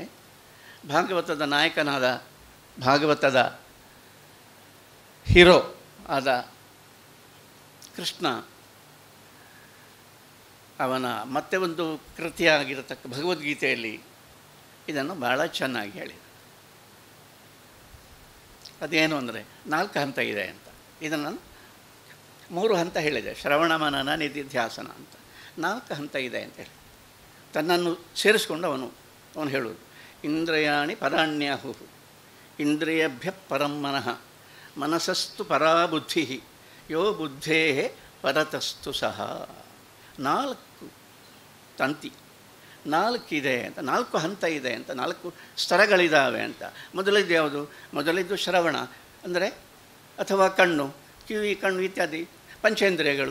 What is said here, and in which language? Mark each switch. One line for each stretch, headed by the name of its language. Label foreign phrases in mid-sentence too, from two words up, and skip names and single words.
Kannada: ಭಾಗವತದ ನಾಯಕನಾದ, ಭಾಗವತದ ಹೀರೋ ಆದ ಕೃಷ್ಣ ಅವನ ಮತ್ತೆ ಒಂದು ಕೃತಿಯಾಗಿರತಕ್ಕ ಭಗವದ್ಗೀತೆಯಲ್ಲಿ ಇದನ್ನು ಭಾಳ ಚೆನ್ನಾಗಿ ಹೇಳಿದ. ಅದೇನು ಅಂದರೆ 4 ಹಂತ ಇದೆ ಅಂತ. ಇದನ್ನು 3 ಹಂತ ಹೇಳಿದೆ, ಶ್ರವಣ ಮನನ ನಿಧಿಧ್ಯಾಸನ ಅಂತ. 4 ಹಂತ ಇದೆ ಅಂತ ಹೇಳಿ ತನ್ನನ್ನು ಸೇರಿಸ್ಕೊಂಡು ಅವನು ಹೇಳುವುದು.
Sanskrit: ಇಂದ್ರಿಯಾಣಿ ಪರಾಣ್ಯಾಹು ಇಂದ್ರಿಯಭ್ಯ ಪರಂ ಮನಃ ಮನಸಸ್ತು ಪರಾ ಬುದ್ಧಿ ಯೋ ಬುದ್ಧೇ ಪರತಸ್ತು ಸಹ.
Kannada: 4 ತಂತಿ, 4 ಇದೆ ಅಂತ, 4 ಹಂತ ಇದೆ ಅಂತ, 4 ಸ್ತರಗಳಿದ್ದಾವೆ ಅಂತ. ಮೊದಲಿದ್ದು ಯಾವುದು? ಮೊದಲಿದ್ದು ಶ್ರವಣ ಅಂದರೆ ಅಥವಾ ಕಣ್ಣು, ಕಿವಿ, ಕಣ್ಣು ಇತ್ಯಾದಿ ಪಂಚೇಂದ್ರಿಯಗಳು.